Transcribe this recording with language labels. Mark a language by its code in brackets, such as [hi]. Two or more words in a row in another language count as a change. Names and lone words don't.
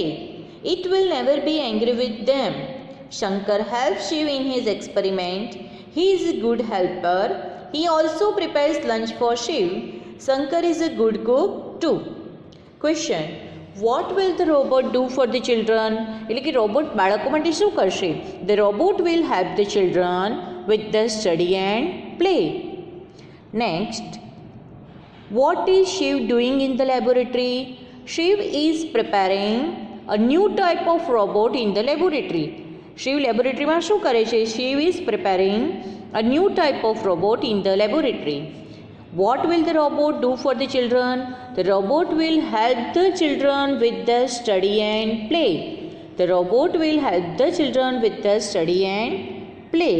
[en] It will never be angry with them. Shankar helps Shiv in his experiment. He is a good helper. He also prepares lunch for Shiv. Shankar is a good cook too. Question, what will the robot do for the children? [gu] એટલે કે રોબોટ બાળકો માટે શું કરશે? [en] The robot will help the children with the study and play. Next, what is Shiv doing in the laboratory? Shiv is preparing a new type of robot in the laboratory. [gu] Shiv laboratoryમાં શું કરે છે? [en] Shiv is preparing a new type of robot in the laboratory. What will the robot do for the children? The robot will help the children with the study and play. The robot will help the children with the study and play.